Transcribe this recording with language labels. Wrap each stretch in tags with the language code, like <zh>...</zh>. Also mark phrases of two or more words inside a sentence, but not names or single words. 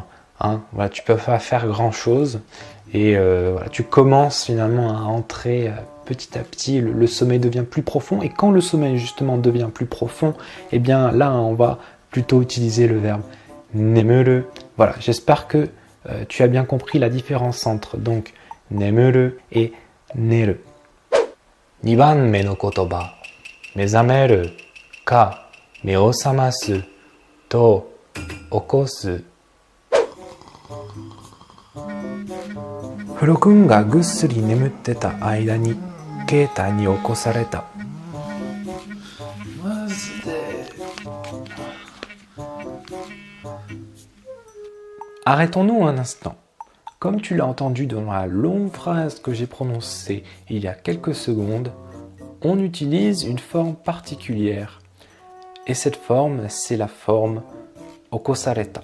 <fr>Voilà, tu peux pas faire grand-chose. Et voilà, tu commences finalement à entrer petit à petit, le sommeil devient plus profond. Et quand le sommeil justement devient plus profond, là on va plutôt utiliser le verbe nemuru. Voilà, j'espère que tu as bien compris la différence entre donc nemuru et neru.</fr> <ja>2番目の言葉、目覚めるか目を覚ます。と起こす。フロ君がぐっすり眠ってた間にケイタに起こされた。</ja> <fr>マジで。Arrêtons-nous un instant. Comme tu l'as entendu dans la longue phrase que j'ai prononcée il y a quelques secondes, on utilise une forme particulière. Et cette forme, c'est la forme okosareta.</fr>